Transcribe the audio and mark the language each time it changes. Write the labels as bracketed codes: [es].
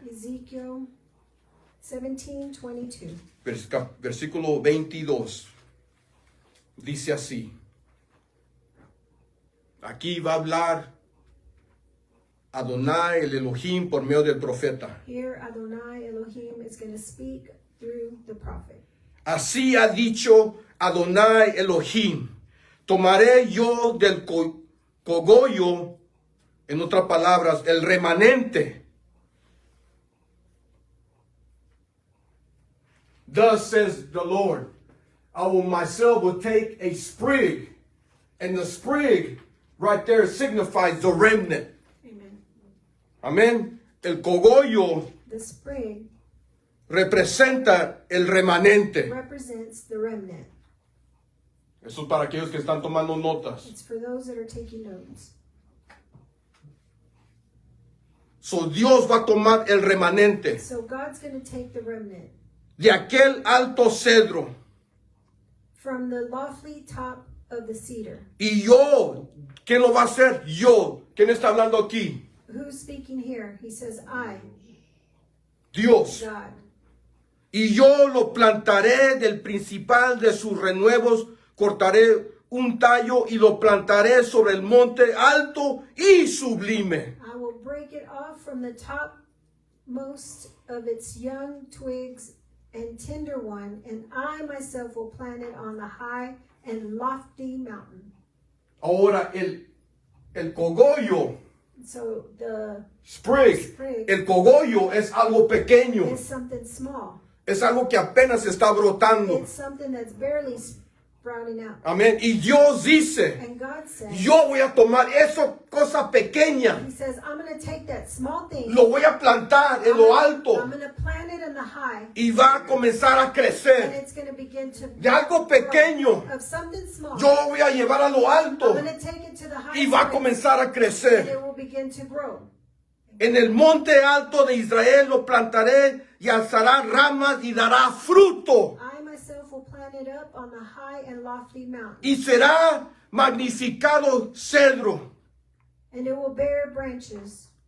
[en] Ezekiel 17:22. [es] versículo 22. Dice así. Aquí va a hablar Adonai, el Elohim, por medio del profeta. [en] Here Adonai Elohim is going to speak through the prophet. [es] Así ha dicho Adonai Elohim. Tomaré yo del cogollo, en otras palabras, el remanente. [en] Thus says the Lord, I will myself will take a sprig, and the sprig right there signifies the remnant. Amen. [es] Amén. El cogollo [en] The sprig [es] representa el remanente. [en] represents the remnant. [es] Eso es para aquellos que están tomando notas. [en] It's for those that are taking notes. [es] So Dios va a tomar el remanente [en] So God's going to take the remnant [es] de aquel alto cedro. [en] from the lofty top of the cedar. [es] Y yo, ¿quién lo va a hacer? Yo. ¿Quién está hablando aquí? [en] Who's speaking here? He says, I, [es] Dios. [en] God. [es] Y yo lo plantaré del principal de sus renuevos, cortaré un tallo y lo plantaré sobre el monte alto y sublime. [en] I will break it off from the topmost of its young twigs and tender one, and I myself will plant it on the high and lofty mountain. [es] Ahora el cogollo, [en] So the sprig, sprig [es] el cogollo es algo pequeño, [en] is something small. [es] es algo que apenas está brotando. [en] It's something that's barely sprouting out. [es] Amén. Y Dios dice, [en] And God says, [es] yo voy a tomar esa cosa pequeña, [en] He says, I'm going to take that small thing, [es] lo voy a plantar en lo alto [en] I'm going to plant it in the high, [es] y va a comenzar a [en] and [es] crecer. [en] it's going to begin to [es] De algo pequeño, [en] of something small. [es] yo lo voy a llevar a lo alto [en] I'm going to take it to the high [es] y va a [en] place, [es] comenzar a [en] and [es] crecer. [en] it will begin to grow. [es] En el monte alto de Israel lo plantaré y alzará ramas y dará fruto. [en] I myself will plant it up on the high and lofty mountain, [es] Y será magnificado cedro. [en] and it will bear branches.